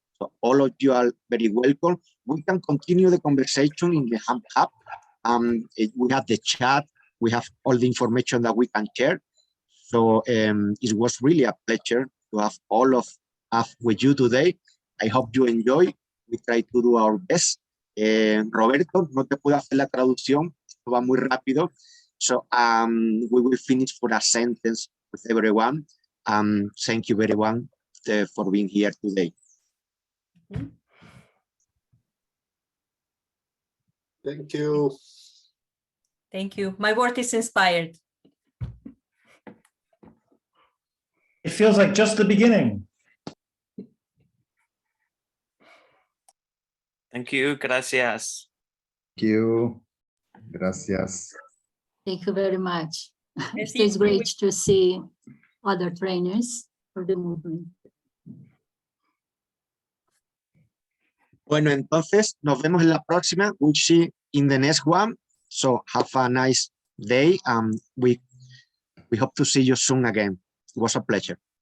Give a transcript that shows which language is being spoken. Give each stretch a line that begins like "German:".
English: So all of you are very welcome. We can continue the conversation in the Hub. We have the chat. We have all the information that we can share. So it was really a pleasure to have all of us with you today. I hope you enjoy. We try to do our best.
Spanish: Roberto, no te puedo hacer la traducción. Esto va muy rápido.
English: So we will finish for a sentence with everyone. Thank you everyone for being here today. Thank you. Thank you. My word is inspired. It feels like just the beginning. Thank you.
Spanish: Gracias.
English: Thank you.
Spanish: Gracias.
English: Thank you very much.
French: Merci.
English: It's great to see other trainers for the movement.
Spanish: Bueno, entonces nos vemos en la próxima.
English: We'll see in the next one. So have a nice day. We hope to see you soon again. It was a pleasure.